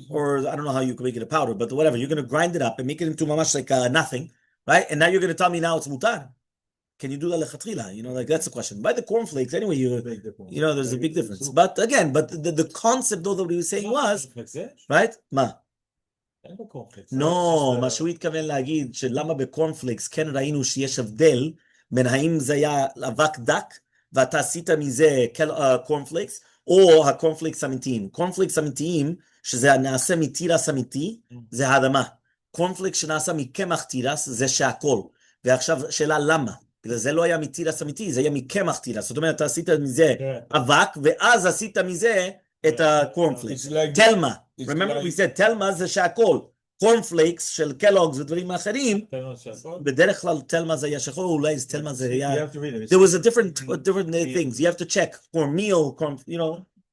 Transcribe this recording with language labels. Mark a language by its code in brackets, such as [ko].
[en] Or I don't know how you can make it a powder, but whatever, you're going to grind it up and make it into mamash like nothing, right? And now you're going to tell me now it's mutar. Can you do that lechatchila? You know, like that's the question. By the cornflakes, anyway, there's a big difference. But again, the concept though that he was saying was, right? [he] Ma. No, מה שהוא התכוון להגיד שלמה בקורנפלקס כן ראינו שיש הבדל בין האם זה היה אבק דק ואתה עשית מזה קורנפלקס או הקורנפלקס אמיתיים. קורנפלקס אמיתיים שזה נעשה מתירס אמיתי זה האדמה. קורנפלקס שנעשה מקמח תירס זה שהכל. ועכשיו שאלה למה? בגלל זה לא היה מתירס אמיתי, זה היה מקמח תירס. זאת אומרת, אתה עשית מזה אבק ואז עשית מזה את הקורנפלקס. תלמה. [en] Remember we said [he] תלמה זה שהכל. קורנפלקס של קלוגס ודברים אחרים, בדרך כלל תלמה זה היה שחור, אולי תלמה זה היה... [en] There was a different things. You have to check for meal, you know.